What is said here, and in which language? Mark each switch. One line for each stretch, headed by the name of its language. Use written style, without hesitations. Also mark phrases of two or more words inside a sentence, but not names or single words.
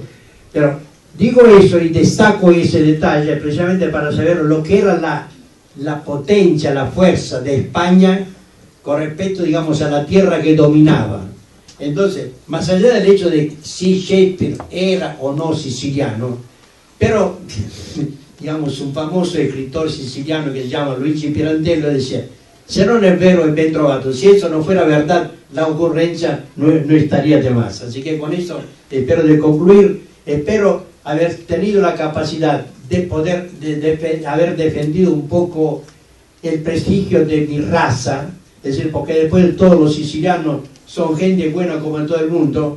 Spanish: Pero digo eso y destaco ese detalle precisamente para saber lo que era la potencia, la fuerza de España con respecto, digamos, a la tierra que dominaba. Entonces, más allá del hecho de si Shakespeare era o no siciliano, pero, digamos, un famoso escritor siciliano que se llama Luigi Pirandello decía:
Italian: se non è vero è ben trovato,
Spanish: si eso no fuera verdad, la ocurrencia no estaría de más. Así que con eso espero de concluir, espero haber tenido la capacidad de poder haber defendido un poco el prestigio de mi raza, es decir, porque después de todos los sicilianos son gente buena como en todo el mundo.